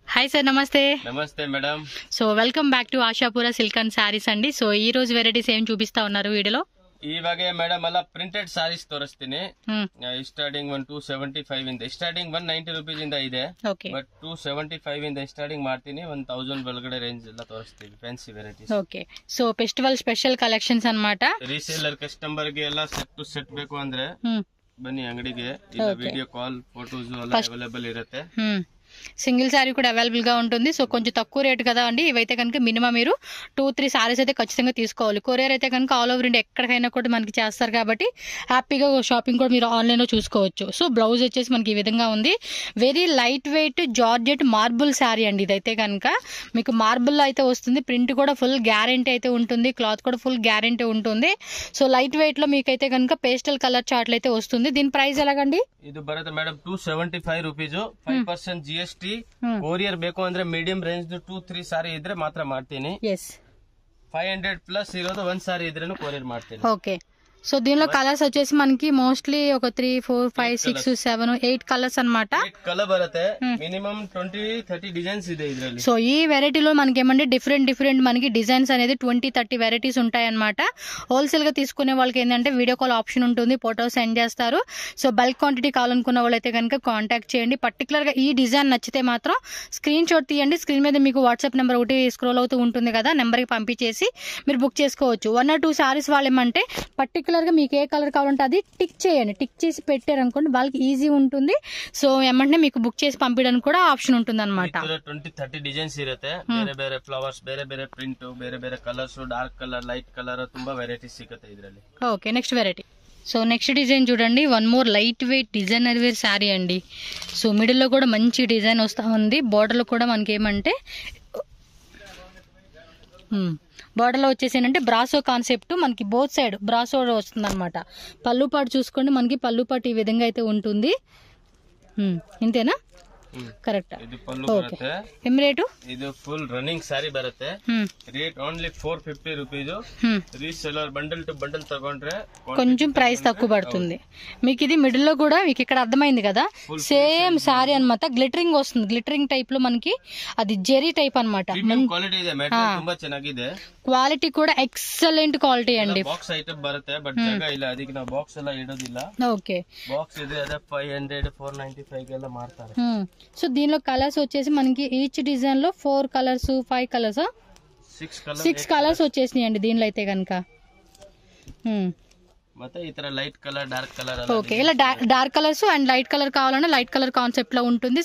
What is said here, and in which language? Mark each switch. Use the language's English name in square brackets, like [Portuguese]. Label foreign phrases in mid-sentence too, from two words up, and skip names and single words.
[Telugu] హాయ్ సార్, నమస్తే. నమస్తే మేడం. సో [English] welcome back to [Telugu] ఆశాపుర సిల్క్ అండ్ సారీస్ అండి. సో ఈ రోజు వెరైటీస్ ఏం చూపిస్తా ఉన్నారు వీడియోలో? [Kannada] ಇವಾಗ ಮೇಡಮ್ ಎಲ್ಲ [English] printed sarees [Kannada] ತೋರಿಸ್ತೀನಿ. ಸ್ಟಾರ್ಟಿಂಗ್ 275 ಇಂದ ಸ್ಟಾರ್ಟಿಂಗ್ 190 ರೂಪೀಸ್ ಇಂದ ಇದೆ. ಬಟ್ 275 ಇಂದ ಸ್ಟಾರ್ಟಿಂಗ್ ಮಾಡ್ತೀನಿ. 1000 ಒಳಗಡೆ ರೇಂಜ್ ಎಲ್ಲ ತೋರಿಸ್ತೀವಿ, [English] fancy varieties. OK, so festival special collections ಅನ್మాట. reseller customer [Kannada] ಗೆ ಎಲ್ಲ [English] set to set [Kannada] ಬೇಕು ಅಂದ್ರೆ ಬನ್ನಿ ಅಂಗಡಿಗೆ. ಇಲ್ಲ [English] video call photos [Kannada] ಎಲ್ಲ ಅವೈಲೇಬಲ್ ಇರುತ್ತೆ. [English] single saree [Telugu] కూడా అవైలబుల్ గా ఉంటుంది. సో కొంచెం తక్కువ రేటు కదా అండి. ఇవైతే కనుక మినిమం మీరు 2-3 సారీస్ అయితే ఖచ్చితంగా తీసుకోవాలి. కొరియర్ అయితే కనుక [English] all over India [Telugu] ఎక్కడికైనా కూడా మనకి చేస్తారు కాబట్టి హ్యాపీగా షాపింగ్ కూడా మీరు ఆన్లైన్ లో చూసుకోవచ్చు. సో బ్లౌజ్ వచ్చేసి మనకి ఈ విధంగా ఉంది. [English] very light weight georgette marble saree [Telugu] అండి. ఇదైతే కనుక మీకు మార్బుల్ లో అయితే వస్తుంది. ప్రింట్ కూడా [English] full guarantee [Telugu] అయితే ఉంటుంది. క్లాత్ కూడా [English] full guarantee [Telugu] ఉంటుంది. [English] so light weight [Telugu] లో మీకైతే కనుక [English] pastel color charts [Telugu] అయితే వస్తుంది. దీని ప్రైస్ ఎలాగండి? [Kannada] ಇದು ಬರುತ್ತೆ ಮೇಡಮ್ 275 ರೂಪೀಸ್. 5% GST. ಕೊರಿಯರ್ ಬೇಕು ಅಂದ್ರೆ [English] medium range [Kannada] 2-3 ಸಾರಿ ಇದ್ರೆ ಮಾತ್ರ ಮಾಡ್ತೀನಿ. 500 ಪ್ಲಸ್ ಇರೋದು ಒಂದ್ ಸಾರಿ ಇದ್ರೇನು ಕೊರಿಯರ್ ಮಾಡ್ತೀನಿ. ಓಕೆ, [Telugu] సో దీనిలో కలర్స్ వచ్చేసి మనకి మోస్ట్లీ ఒక 3, 4, 5, 6, 7, 8 కలర్స్ అనమాట. [Kannada] కలర్ బರುತ್ತೆ. మినిమం 20-30 డిజైన్స్ ಇದೆ ఇద్ರಲ್ಲಿ. [Telugu] సో ఈ వెరైటీలో మనకి ఏమంటే డిఫరెంట్ మనకి డిజైన్స్ అనేది 20-30 వెరైటీస్ ఉంటాయి అనమాట. హోల్సేల్ గా తీసుకునే వాళ్ళకి ఏంటంటే [English] video call option [Telugu] ఉంటుంది, [English] photo send [Telugu] చేస్తారు. సో [English] bulk quantity [Telugu] కావాలనుకున్న వాళ్ళైతే కనుక కాంటాక్ట్ చేయండి. పర్టికులర్ గా ఈ డిజైన్ నచ్చితే మాత్రం [English] screen shot [Telugu] తీయండి. స్క్రీన్ మీద మీకు [English] WhatsApp number [Telugu] ఒకటి స్క్రోల్ అవుతూ ఉంటుంది కదా, నెంబర్ కి పంపించేసి మీరు బుక్ చేసుకోవచ్చు. [English] 1 or 2 sarees [Telugu] వాళ్ళు ఏమంటే పర్టికులర్ గా మీకు ఏ కలర్ కావాలంటే అది టిక్ చేయండి. టిక్ చేసి పెట్టారనుకోండి వాళ్ళకి ఈజీ ఉంటుంది. సో ఏమంటే మీకు బుక్ చేసి పంపించడానికి కూడా ఆప్షన్ ఉంటుంది అనమాట. [Kannada] 20-30 డిజైన్స్ ಇರುತ್ತೆ. ಬೇರೆ ಬೇರೆ ಫ್ಲವರ್ಸ್, ಬೇರೆ ಬೇರೆ ಪ್ರಿಂಟ್, ಬೇರೆ ಬೇರೆ ಕಲರ್ಸ್, [English] dark color, light color, [Kannada] ತುಂಬಾ ವೆರೈಟೀಸ್ ಸಿಗುತ್ತೆ ಇದರಲ್ಲಿ. [English] OK, next variety. so next design [Telugu] చూడండి. [English] one more light weight designer wear saree [Telugu] అండి. సో మిడిల్ లో కూడా మంచి డిజైన్ వస్తా ఉంది. బోర్డర్ లో కూడా మనకి ఏమంటే బోర్డర్ లో వచ్చేసి ఏంటంటే [English] brasso concept [Telugu] మనకి [English] both side brasso [Telugu] వస్తుంది అనమాట. పళ్ళు పాటు చూసుకోండి, మనకి పళ్ళు పాటు ఈ విధంగా అయితే ఉంటుంది. ఇంతేనా? కరెక్ట్. ఓకే, ఏం రేటు? [Kannada] ಇದು [English] full running saree [Kannada] ಬರುತ್ತೆ. [English] rate only 450 rupees. reseller bundle to bundle [Kannada] ತಗೊಂಡ್ರೆ [Telugu] కొంచెం ప్రైస్ తక్కువ పడుతుంది మీకు. ఇది మిడిల్ లో కూడా మీకు ఇక్కడ అర్థమైంది కదా, [English] same saree [Telugu] అన్నమాట. గ్లిటరింగ్ వస్తుంది. [English] glittering type [Telugu] లో మనకి అది జెరీ టైప్ అన్నమాట. [Kannada] ಕ್ವಾಲಿಟಿ ಇದೆ, ಮೆಟೀರಿಯಲ್ ತುಂಬಾ ಚೆನ್ನಾಗಿದೆ. ಕ್ವಾಲಿಟಿ ಕೂಡ [English] excellent quality [Kannada] ಅಂడి. [English] box item [Kannada] ಬರುತ್ತೆ, ಬಟ್ ಜಾಗ ಇಲ್ಲ, ಅದಕ್ಕೆ ನಾವು ಬಾಕ್ಸ್ ಎಲ್ಲ ಇಡೋದಿಲ್ಲ. ಓಕೆ, ಬಾಕ್ಸ್ ಇದೆ, ಅದೇ 500 495 ಎಲ್ಲ ಮಾಡ್ತಾರೆ. [Telugu] సో దీనిలో కలర్స్ వచ్చేసి మనకి [English] each design [Telugu] లో 4 కలర్స్ 5 కలర్స్ 6 కలర్స్ వచ్చేసినాయి అండి దీనిలో అయితే కనుక. [Kannada] ಮತ್ತೆ ಈ ತರ [English] light color, dark color. [Telugu] ఓకే, ఇలా [English] dark colors and light color [Telugu] కావాలన్నా [English] light color concept [Telugu] లో ఉంటుంది.